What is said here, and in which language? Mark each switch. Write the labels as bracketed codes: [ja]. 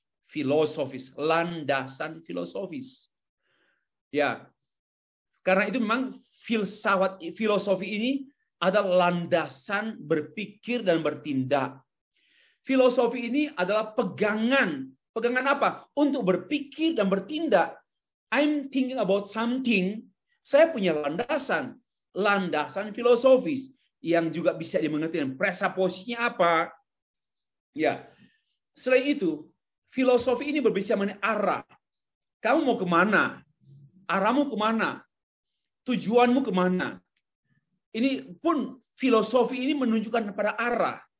[id] filosofis, landasan filosofis. Ya, karena itu memang filsafat filosofi ini adalah landasan berpikir dan bertindak. Filosofi ini adalah pegangan. Pegangan apa? Untuk berpikir dan bertindak. [en] I'm thinking about something. [id] Saya punya landasan. Landasan filosofis. Yang juga bisa dimengerti dengan presaposisinya apa. Ya. Selain itu, filosofi ini berbicara mengenai arah. Kamu mau kemana? Arahmu kemana? Tujuanmu kemana? Ini pun filosofi ini menunjukkan pada arah.